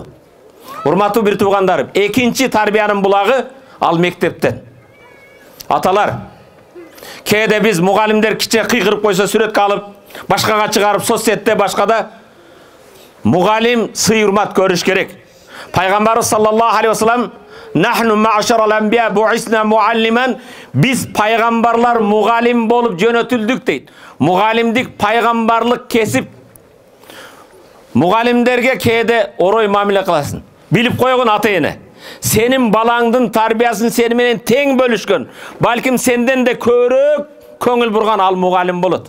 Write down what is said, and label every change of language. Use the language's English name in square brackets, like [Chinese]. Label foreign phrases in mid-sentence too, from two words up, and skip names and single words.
[Kyrgyz] Урматтуу бир туугандарым, экинчи тарбиянын булагы ал мектептен. Аталар, кээде биз мугалимдер киче кыйгырып койсо сүрөткө алып, башкага чыгарып соцсетте башкада мугалим сый урмат көрүш керек. Пайгамбарыбыз [Arabic] صلى الله عليه وسلم نحن معاشر الأنبياء بعثنا معلمين, [Kyrgyz] биз пайгамбарлар мугалим болуп жөнөтүлдүк дейт. Мугалимдик пайгамбарлык кесип. Мугалимдерге кээде орой мамиле кыласың. Билип койгон ата-эне. Сенин балаңдын тарбиясын сени менен тең бөлүшкөн, балким сенден де көбүрөөк көңүл бурган ал мугалим болот.